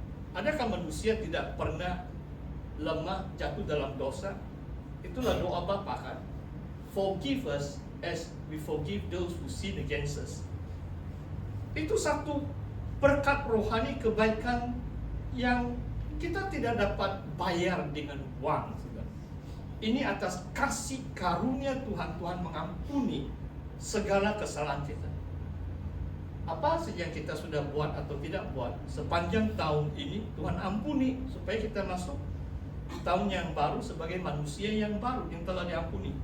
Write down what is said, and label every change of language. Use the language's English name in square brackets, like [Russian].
[Malay] Adakah manusia tidak pernah lemah, jatuh dalam dosa? Itulah doa Bapa kan. [English] Forgive us as we forgive those who sin against us. [Malay] Itu satu berkat rohani, kebaikan yang kita tidak dapat bayar dengan uang. Ini atas kasih karunia Tuhan. Tuhan mengampuni segala kesalahan kita. Apa saja yang kita sudah buat atau tidak buat sepanjang tahun ini, Tuhan ampuni supaya kita masuk tahun yang baru sebagai manusia yang baru yang telah diampuni.